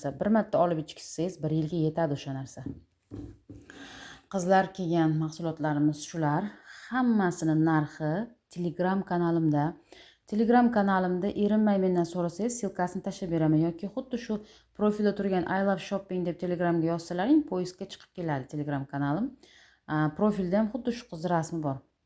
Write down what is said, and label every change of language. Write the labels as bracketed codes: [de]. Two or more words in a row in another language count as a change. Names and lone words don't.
[uz] Bir marta olib ichsangiz 1 yilga yetadi o'sha narsa. Qizlar kelgan mahsulotlarimiz shular. Hammasini narxi Telegram kanalimda. Telegram kanalimda erinmay mendan so'rasangiz, silkasini tashlab beraman yoki xuddi shu profilda turgan [en] I love shopping [uz] deb Telegramga yozsalaring, poyezga chiqib keladi Telegram kanalim. Profilda ham xuddi shu qiz rasmi bor.